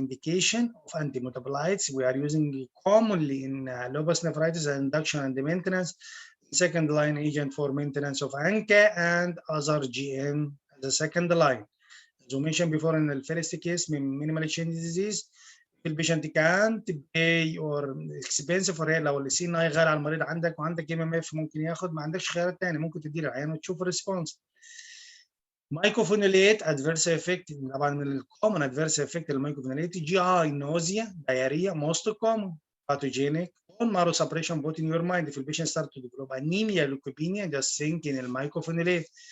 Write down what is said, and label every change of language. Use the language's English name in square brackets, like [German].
[English] Indication of anti-metabolites we are using commonly in lupus nephritis and induction and maintenance, second line agent for maintenance of ANCA and other GM as a second line. As we mentioned before, in the first case, minimally changed disease, البيشنت can't pay or expensive for her. [Arabic] لو السي ان اي غالي على المريض عندك وعندك ام ام اف ممكن ياخد، ما عندكش خيارات ثانيه، ممكن تدي له العيان وتشوف الريسبونس. مايكوفينوليت ادفيرس افكت، طبعا من الكومن ادفيرس افكت المايكوفينوليت جي اي، نوزيا، [English] diarrhea, most common, pathogenic, bone marrow suppression put in your mind. If the patient start to develop anemia, leukopenia, just think in the mycophenolate.